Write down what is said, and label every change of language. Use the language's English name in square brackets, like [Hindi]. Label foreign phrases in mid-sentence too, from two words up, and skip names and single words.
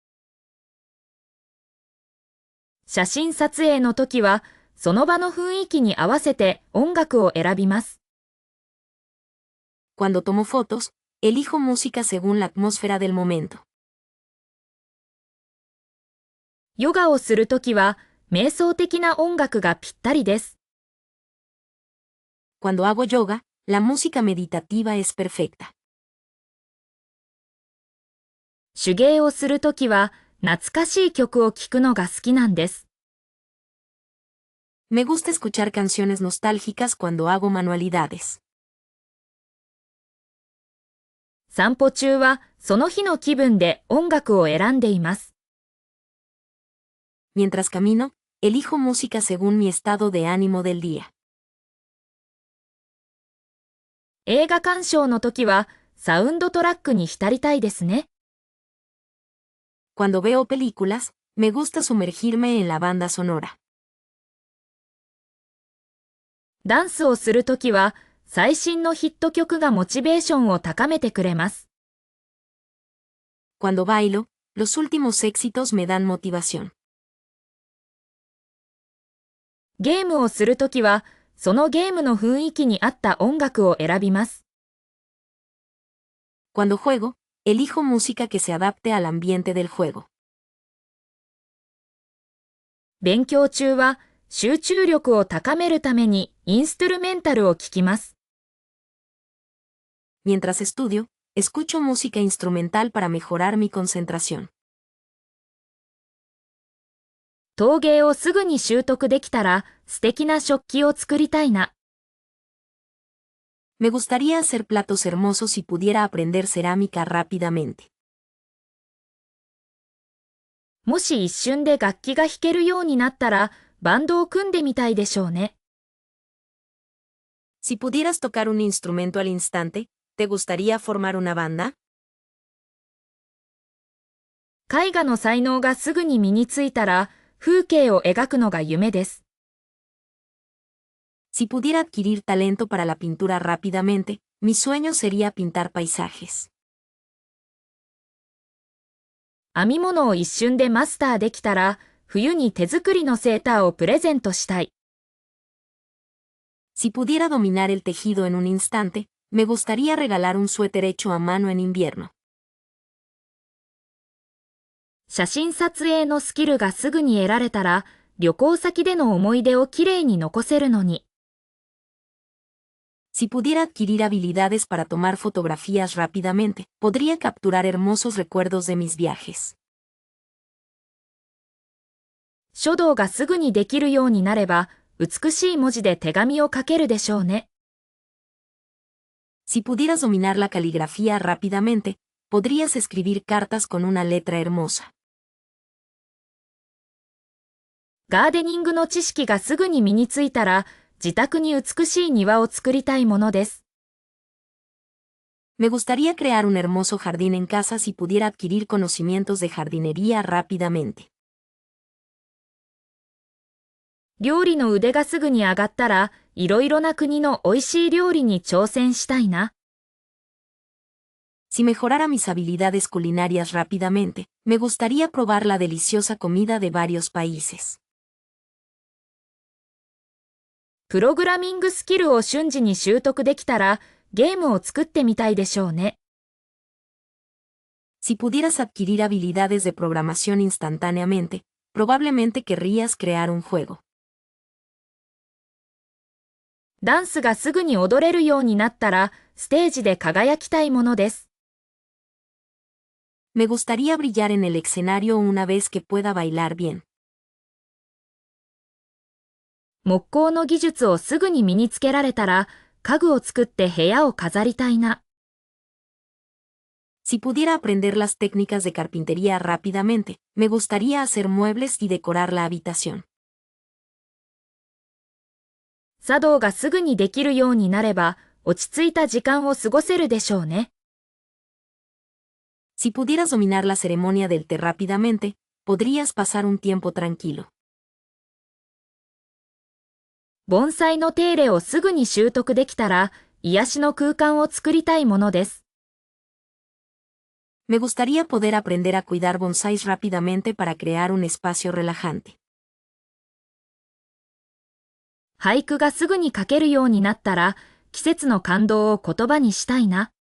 [Japanese] 写真撮影の時は、その場の雰囲気に合わせて音楽を選びます。 [Spanish] Cuando tomo fotos, elijo música según la atmósfera del momento. [Japanese] ヨガをするときは、瞑想的な音楽がぴったりです。 [Spanish] Cuando hago yoga, la música meditativa es perfecta. [Japanese] 手芸をするときは、懐かしい曲を聴くのが好きなんです。 [Spanish] Me gusta escuchar canciones nostálgicas cuando hago manualidades. [Japanese] 散歩中は、その日の気分で音楽を選んでいます。 [Spanish] Mientras camino, elijo música según mi estado de ánimo del día. [Japanese] 映画鑑賞の時は、サウンドトラックに浸りたいですね。 [Spanish] Cuando veo películas, me gusta sumergirme en la banda sonora. [Japanese] ダンスをするときは、最新のヒット曲がモチベーションを高めてくれます。 [Spanish] Cuando bailo, los últimos éxitos me dan motivación. [Japanese] ゲームをするときは、そのゲームの雰囲気に合った音楽を選びます。 [Spanish] Cuando juego, elijo música que se adapte al ambiente del juego. [Japanese] 勉強中は、集中力を高めるためにインストゥルメンタルを聴きます。 [Spanish] Mientras estudio, escucho música instrumental para mejorar mi concentración. [Japanese] 陶芸をすぐに習得できたら素敵な食器を作りたいな。 [Spanish] Me gustaría hacer platos hermosos si pudiera aprender cerámica rápidamente. [Japanese] もし一瞬で楽器が弾けるようになったらバンドを組んでみたいでしょうね。 [Spanish] Si pudieras tocar un instrumento al instante, ¿te gustaría formar una banda? [Japanese] 絵画の才能がすぐに身についたら風景を描くのが夢です。 [Spanish] Si pudiera adquirir talento para la pintura rápidamente, mi sueño sería pintar paisajes. [Japanese] 編み物を一瞬でマスターできたら、冬に手作りのセーターをプレゼントしたい。 [Spanish] Si pudiera dominar el tejido en un instante, me gustaría regalar un suéter hecho a mano en invierno. [Japanese] 写真撮影のスキルがすぐに得られたら、旅行先での思い出をきれいに残せるのに。 [Spanish] Si pudiera adquirir habilidades para tomar fotografías rápidamente, podría capturar hermosos recuerdos de mis viajes. [Japanese] 書道がすぐにできるようになれば、美しい文字で手紙を書けるでしょうね。 [Spanish] Si pudieras dominar la caligrafía rápidamente, podrías escribir cartas con una letra hermosa. [Japanese] ガーデニングの知識がすぐに身についたら、自宅に美しい庭を作りたいものです。 [Spanish] Me gustaría crear un hermoso jardín en casa si pudiera adquirir conocimientos de jardinería rápidamente. [Japanese] 料理の腕がすぐに上がったら、いろいろな国の美味しい料理に挑戦したいな。 [Spanish] Si mejorara mis habilidades culinarias rápidamente, me gustaría probar la deliciosa comida de varios países. [Japanese] プログラミングスキルを瞬時に習得できたら、ゲームを作ってみたいでしょうね。 [Spanish] Si pudieras adquirir habilidades de programación instantáneamente, probablemente querrías crear un juego. [Japanese] ダンスがすぐに踊れるようになったら、ステージで輝きたいものです。 [Spanish] Me gustaría brillar en el escenario una vez que pueda bailar bien. [Japanese] 木工の技術をすぐに身につけられたら、家具を作って部屋を飾りたいな。 [Spanish] Si pudiera aprender las técnicas de carpintería rápidamente, me gustaría hacer muebles y decorar la habitación. [Japanese] 茶道がすぐにできるようになれば、落ち着いた時間を過ごせるでしょうね。 [Spanish] Si pudieras dominar la ceremonia del té rápidamente, podrías pasar un tiempo tranquilo. [Japanese] 盆栽の手入れをすぐに習得できたら、癒しの空間を作りたいものです。 [Spanish] Me gustaría poder aprender a cuidar bonsáis rápidamente para crear un espacio relajante. [Japanese] 俳句がすぐに書けるようになったら、季節の感動を言葉にしたいな。